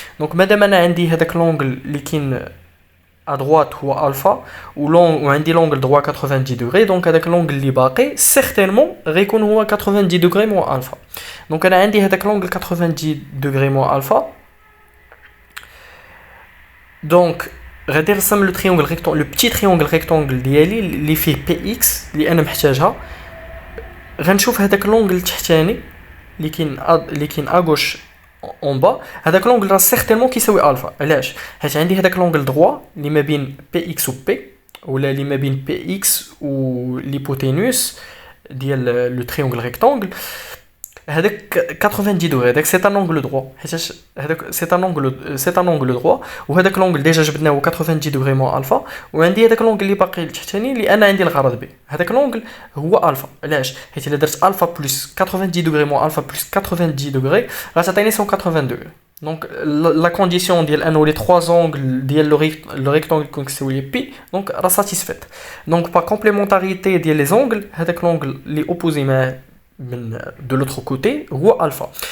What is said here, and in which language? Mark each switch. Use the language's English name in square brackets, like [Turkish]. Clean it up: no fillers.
[French] Donc [Arabic] مادام انا عندي هذاك [French] l'angle [Arabic] اللي كاين [French] à droite هو alpha [Arabic] وعندي [French] l'angle droit 90 degrés, donc avec l'angle [Arabic] اللي باقي [French] certainement [Arabic] غيكون هو [French] 90 degrés moins alpha. Donc [Arabic] انا عندي هذاك [French] l'angle 90 degrés moins alpha. Donc [Arabic] غادي نرسم [French] le triangle rectangle, le petit triangle rectangle [Arabic] ديالي اللي فيه [French] px [Arabic] اللي انا محتاجها. غنشوف هذاك [French] l'angle [Arabic] التحتاني اللي كاين [French] à gauche en bas, [Arabic] هذاك l'angle راه [French] certainement [Arabic] كيساوي الفا. علاش؟ حيت عندي هذاك [French] l'angle droit [Arabic] اللي ما بين PX و P، ولا اللي ما بين PX و [French] l'hypoténuse [Arabic] ديال لو [French] triangle rectangle، [Arabic] هذاك [French] 90 degrés. [Arabic] هذاك [French] c'est un angle droit، [Arabic] حيت هذاك c'est un angle droit، وهذاك [French] l'angle [Arabic] ديجا جبدناه [French] 90 degrés moins [Arabic] الفا، وعندي هذاك l'angle اللي باقي التحتاني اللي انا عندي الغرض به. هذاك [French] l'angle [Arabic] هو الفا. علاش؟ حيت الا درت الفا بلس [French] 90 degrés moins [Arabic] الفا بلس 90 degrés غتعطيني [French] 180 degrés. Donc la condition [Arabic] ديال انه [French] les trois angles ديال le rectangle [Arabic] يكون كيساوي بي، دونك راه [French] satisfaite. Donc par complémentarité [Arabic] ديال [French] les angles، هذاك l'angle [Arabic] اللي [French] opposé [Arabic] معاه [French] de l'autre côté, ou alpha.